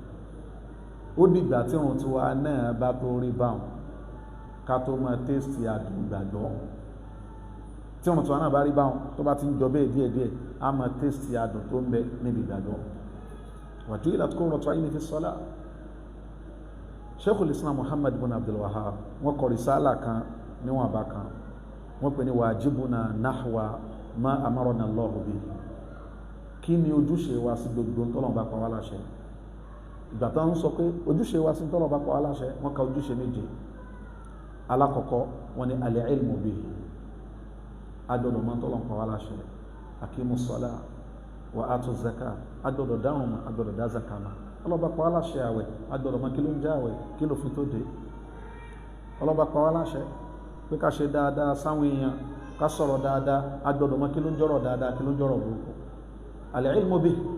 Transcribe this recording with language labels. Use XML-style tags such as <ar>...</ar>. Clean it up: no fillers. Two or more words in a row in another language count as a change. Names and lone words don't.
<yo>Ó dìgbà tí ìrun tiwa náà bá tó rí báwọn ká tó máa tẹ́sítì àdùn ìgbàgbọ́. Tí ọ̀nà tó wà náà bá rí báwọn tó bá ti ń jọ bẹ́ẹ̀ díẹ̀díẹ̀ á máa tẹ́sítì àdùn tó ń bẹ níbi ìgbàgbọ́.</yo> <ar>وجعلت قرة عيني في الصلاة.</ar> <yo>Sheikhul Islam Muhammad ibn Abdul Wahhab wọ́n kọ risala kan níwọ̀n àbá kan wọ́n pè ní wajibuna nahwa ma amarana Allahu bihi. Kí ni ojúṣe wa sí gbogbo tọ́lọ́run bá pa wá láṣẹ? Ìgbà tó ń sọ pé ojúṣe wa sí tọ́lọ́run bá pa wá láṣẹ wọ́n ka ojúṣe méje. Alákọ̀ọ́kọ́ wọ́n ní</yo> <ar>العلم به</ar> <yo>agbọ́dọ̀ mọ̀ tọ́lọ́run pa wá láṣẹ</yo> <ar>أقيموا الصلاة وآتوا الزكاة</ar> <yo>agbọ́dọ̀ dáhùn mọ́ agbọ́dọ̀ dá zaka mọ́ ọlọ́ba pa wá láṣẹ àwẹ̀ agbọ́dọ̀ mọ̀ kí ló ń jẹ́ àwẹ̀ kí ló fi tó dé ọlọ́ba pa wá láṣẹ pé ká ṣe dáadáa sáwọn èèyàn ká sọ̀rọ̀ dáadáa agbọ́dọ̀ mọ̀ kí ló ń jọ̀rọ̀ dáadáa kí ló ń jọ̀rọ̀ burúkú</yo> <ar>العلم به</ar>